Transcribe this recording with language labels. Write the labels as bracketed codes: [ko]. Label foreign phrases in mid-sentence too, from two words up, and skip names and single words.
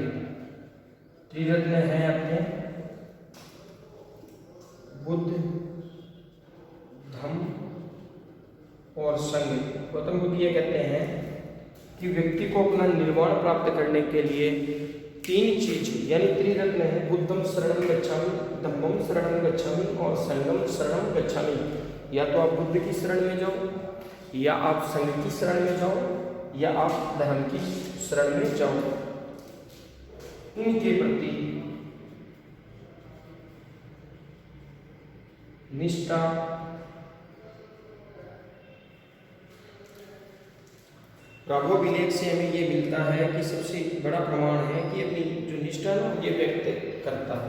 [hi] त्रिरत्न है अपने बुद्ध, धम्म और संघ। गौतम बुद्ध ये कहते हैं कि व्यक्ति को अपना निर्वाण प्राप्त करने के लिए 3 चीज यानी त्रिरत्न है, [pi] बुद्धम शरणं गच्छामि, धम्मम शरणं गच्छामि और संघम शरणं गच्छामि। [hi] या तो आप बुद्ध की शरण में जाओ, या आप संघ की शरण में जाओ, या आप धर्म की शरण में जाओ। इनके प्रति निष्ठा, ब्राह्मो अभिलेख से हमें ये मिलता है कि सबसे बड़ा प्रमाण है कि अपनी जो निष्ठा है ये व्यक्त करता है।